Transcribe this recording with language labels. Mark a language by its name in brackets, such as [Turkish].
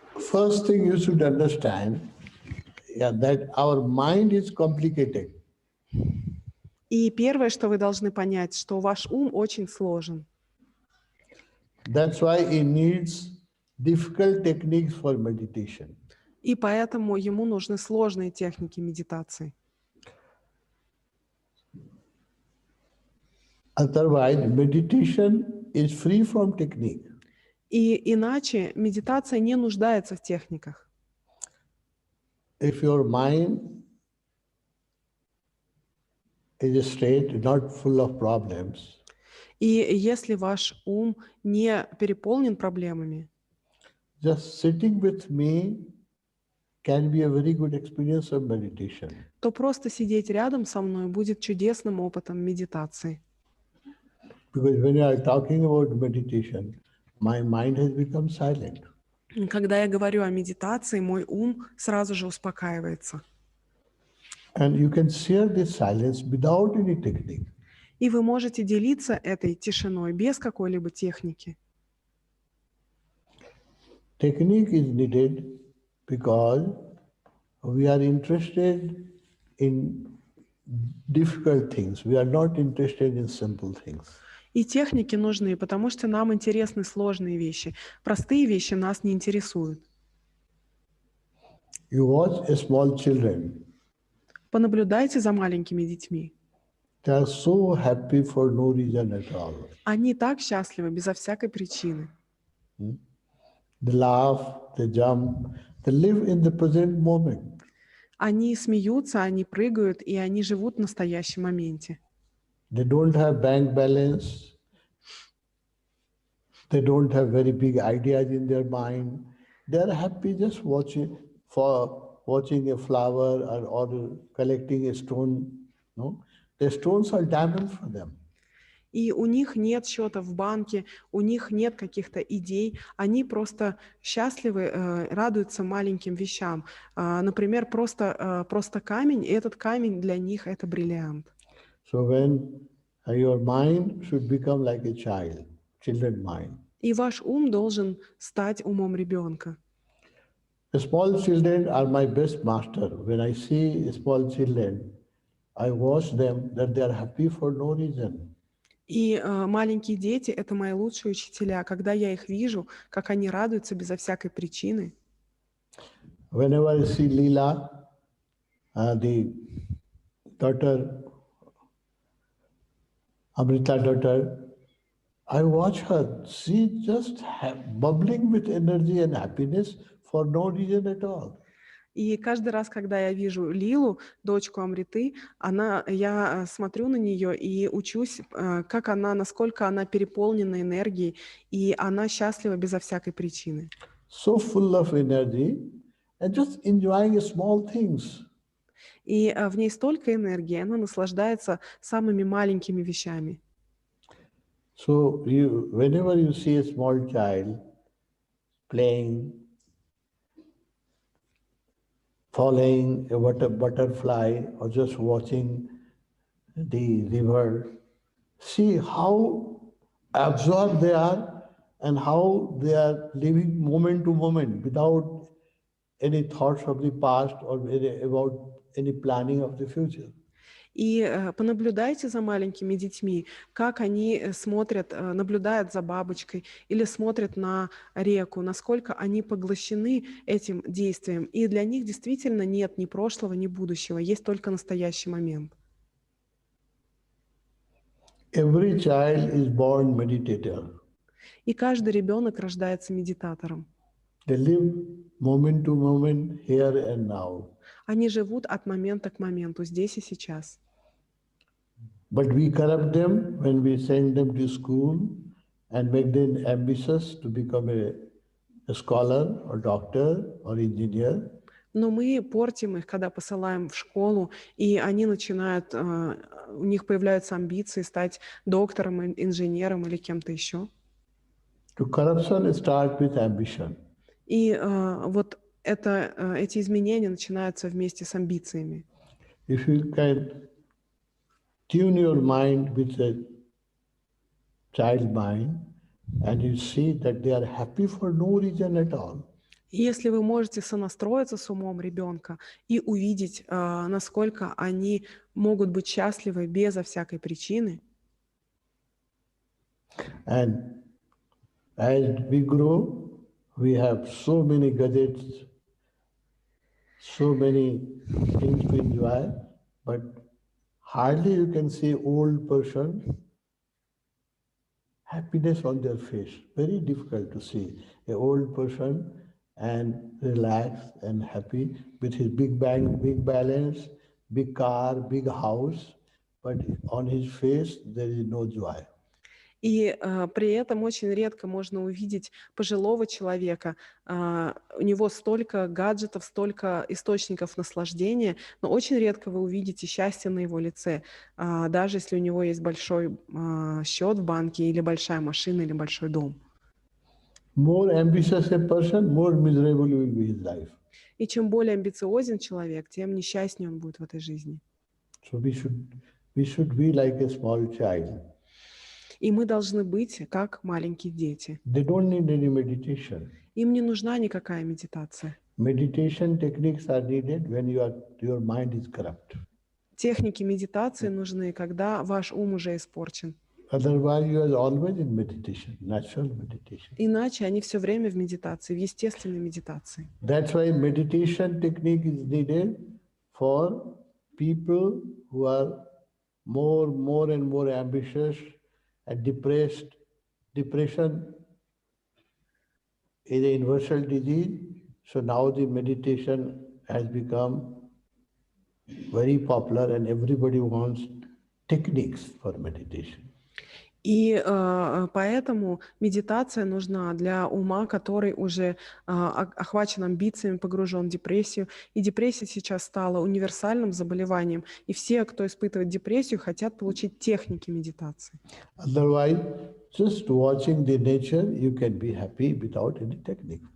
[English] First thing you should understand, that our mind is complicated. [Russian] И первое, что вы должны понять, что ваш ум очень сложен. [English] That's why it needs difficult techniques for meditation. [Russian] И поэтому ему нужны сложные техники медитации. [English] Otherwise, meditation is free from technique. [Russian] И иначе медитация не нуждается в техниках. [English] If your mind is straight, not full of problems, [Russian] И если ваш ум не переполнен проблемами, [English] just sitting with me can be a very good experience of meditation. [Russian] то просто сидеть рядом со мной будет чудесным опытом медитации. [English] Because when you are talking about meditation, my mind has become silent. [Russian] Когда я говорю о медитации, мой ум сразу же успокаивается. [English] And you can share this silence without any technique. [Russian] И вы можете делиться этой тишиной без какой-либо техники. [English] Technique is needed because we are interested in difficult things. We are not interested in simple things. [Russian] И техники нужны, потому что нам интересны сложные вещи. Простые вещи нас не интересуют. [English] You watch a small children. [Russian] Понаблюдайте за маленькими детьми. [English] They are so happy for no reason at all. [Russian] Они так счастливы безо всякой причины. [English] They laugh, they jump, they live in the present moment. [Russian] Они смеются, они прыгают, и они живут в настоящем моменте. [English] They don't have bank balance. They don't have very big ideas in their mind. They are happy just watching a flower or collecting a stone. No, the stones are diamonds for them. [Russian] И у них нет счета в банке, у них нет каких-то идей, они просто счастливы, радуются маленьким вещам. Например, просто камень, и этот камень для них это бриллиант. [English] So when your mind should become like a children mind. [Russian] И ваш ум должен стать умом ребенка. [English] The small children are my best master. When I see small children, I watch them that they are happy for no reason. [Russian] И маленькие дети — это мои лучшие учителя. Когда я их вижу, как они радуются безо всякой причины. [English] Whenever I see Leela, the daughter, Amrita daughter, I watch her. She just bubbling with energy and happiness for no reason at all. [Russian] И каждый раз, когда я вижу Лилу, дочку Амриты, я смотрю на нее и учусь, насколько она переполнена энергией, и она счастлива безо всякой причины. [English] So full of energy and just enjoying small things. [Russian] И в ней столько энергии, она наслаждается самыми маленькими вещами. [English] So whenever you see a small child playing, following a butterfly, or just watching the river, see how absorbed they are and how they are living moment to moment without any thoughts of the past or about any planning of the future. [Russian] И понаблюдайте за маленькими детьми, как они наблюдают за бабочкой или смотрят на реку, насколько они поглощены этим действием. И для них действительно нет ни прошлого, ни будущего, есть только настоящий момент. [English] Every child is born meditator. [Russian] И каждый ребенок рождается медитатором. [English] They live moment to moment, here and now. [Russian] Они живут от момента к моменту, здесь и сейчас. [English] But we corrupt them when we send them to school and make them ambitious to become a scholar or doctor or engineer. [Russian] Но мы портим их, когда посылаем в школу, и они начинают, у них появляются амбиции стать доктором, инженером или кем-то еще. [English] To corruption start with ambition. [Russian] И вот эти изменения начинаются вместе с амбициями. [English] If you can tune your mind with a child mind and you see that they are happy for no reason at all. [Russian] Если вы можете сонастроиться с умом ребенка и увидеть, насколько они могут быть счастливы безо всякой причины. [English] And as we grow, we have so many gadgets, so many things to enjoy, but hardly you can see old person happiness on their face. Very difficult to see an old person and relaxed and happy with his big bank, big balance, big car, big house, but on his face there is no joy. [Russian] И при этом очень редко можно увидеть пожилого человека. У него столько гаджетов, столько источников наслаждения, но очень редко вы увидите счастье на его лице, даже если у него есть большой счет в банке или большая машина или большой дом. [English] More ambitious a person, more miserable will be his life. [Russian] И чем более амбициозен человек, тем несчастнее он будет в этой жизни. [English] So we should be like a small child. [Russian] И мы должны быть как маленькие дети. [English] They don't need any meditation. [Russian] Им не нужна никакая медитация. [English] Meditation techniques are needed when your mind is corrupt. [Russian] Техники медитации нужны, когда ваш ум уже испорчен. [English] Otherwise, you are always in meditation, natural meditation. [Russian] Иначе они все время в медитации, в естественной медитации. [English] That's why meditation technique is needed for people who are more and more ambitious and depressed. Depression is a universal disease. So now the meditation has become very popular and everybody wants techniques for meditation. [Russian] И поэтому медитация нужна для ума, который уже охвачен амбициями, погружен в депрессию. И депрессия сейчас стала универсальным заболеванием. И все, кто испытывает депрессию, хотят получить техники медитации. [English] Otherwise, just watching the nature, you can be happy without any technique.